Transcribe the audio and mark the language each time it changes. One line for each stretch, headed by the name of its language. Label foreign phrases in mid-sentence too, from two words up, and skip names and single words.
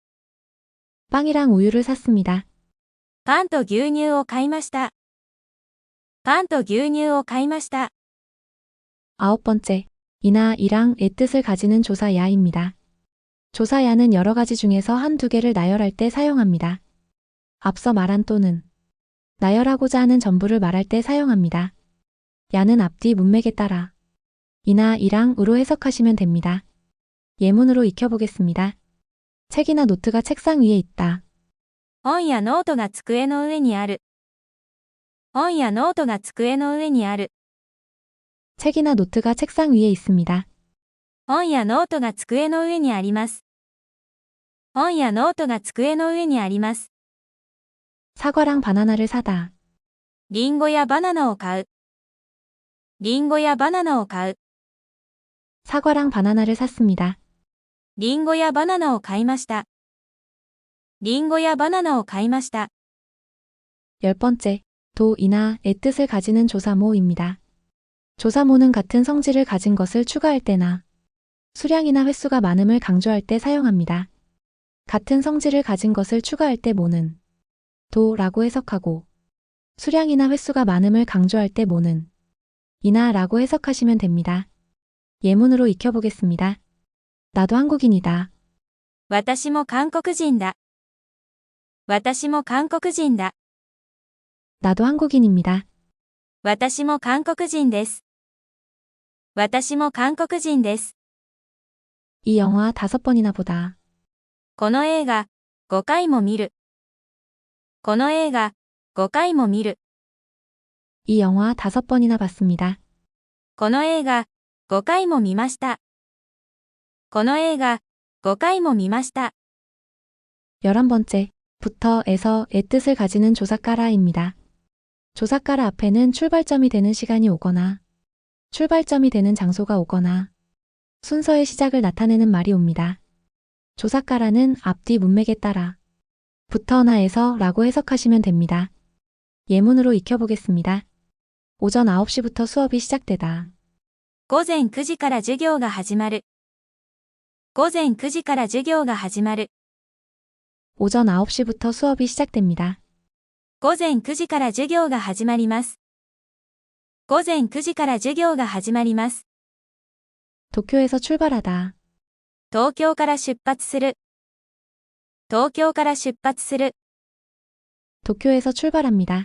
Korean: 빵이랑 우유를 샀습니다.
Japanese: パンと牛乳を買いました。パンと牛乳を買いました。
Korean: 9번째, 이나 이랑의 뜻을 가지는 조사 야입니다. 조사 야는 여러 가지 중에서 한두 개를 나열할 때 사용합니다. 앞서 말한 또는 나열하고자 하는 전부를 말할 때 사용합니다. 야는 앞뒤 문맥에 따라 이나 이랑으로 해석하시면 됩니다. 예문으로 익혀보겠습니다. 책이나 노트가 책상 위에 있다.
Japanese: 本やノートが机の上にある。本やノートが机の上にある。
Korean: 책이나 노트가 책상 위에 있습니다.
Japanese: 本やノートが机の上にあります。本やノートが机の上にあります。
Korean: 사과랑 바나나를 사다.
Japanese: リンゴやバナナを買う。リンゴやバナナを買う。
Korean: 사과랑 바나나를 샀습니다.
Japanese: リンゴやバナナを買いました。リンゴやバナナを買いました。
Korean: 10번째, 도이나의 뜻을 가지는 조사모입니다. 조사모는 같은 성질을 가진 것을 추가할 때나 수량이나 횟수가 많음을 강조할 때 사용합니다. 같은 성질을 가진 것을 추가할 때 모는 도라고 해석하고 수량이나 횟수가 많음을 강조할 때 모는 이나라고 해석하시면 됩니다. 예문으로 익혀보겠습니다. 나도 한국인이다.
Japanese: 私も韓国人だ。私も韓国人だ。
Korean: 나도 한국인입니다.
Japanese: 私も韓国人です。私も韓国人です。
Korean: 이 영화 5번이나 보다.
Japanese: この映画、5回も見る。 この映画、5回も見る。
Korean: 이 영화 5번이나 봤습니다.
Japanese: この映画、5回も見ました。この映画、5回も見ました。
Korean: 11번째, 부터에서의 뜻을 가지는 조사까라입니다. 조사까라 앞에는 출발점이 되는 시간이 오거나 출발점이 되는 장소가 오거나 순서의 시작을 나타내는 말이 옵니다. 조사까라는 앞뒤 문맥에 따라 부터나에서 라고 해석하시면 됩니다. 예문으로 익혀보겠습니다. 오전 9시부터 수업이 시작되다.
Japanese: 午前9時から授業が始まる。午前9時から授業が始まる。
Korean: 오전 9시부터 수업이 시작됩니다.
Japanese: 午前9時から授業が始まります。午前9時から授業が始まります。
Korean: 도쿄에서 출발하다.
Japanese: 東京から出発する。東京から出発する。
Korean: 도쿄에서 출발합니다.